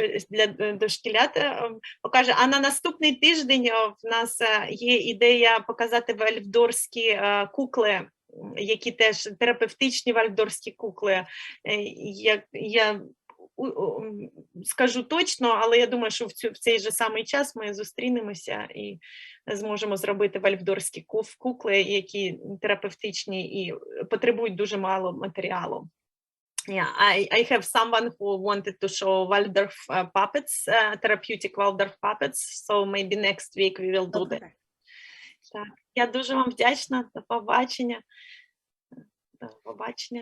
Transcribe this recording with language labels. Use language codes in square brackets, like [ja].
[uk] Для дошкілят покаже. А на наступний тиждень в нас є ідея показати вальдорфські кукли, які теж терапевтичні вальдорфські кукли. Я скажу точно, але я думаю, що в цей же самий час ми зустрінемося і зможемо зробити вальдорфські кукли, які терапевтичні і потребують дуже мало матеріалу. [en] Yeah, I have someone who wanted to show Waldorf puppets, therapeutic Waldorf puppets, so maybe next week we will do that. [uk] Так, я дуже вам вдячна. До побачення. До побачення.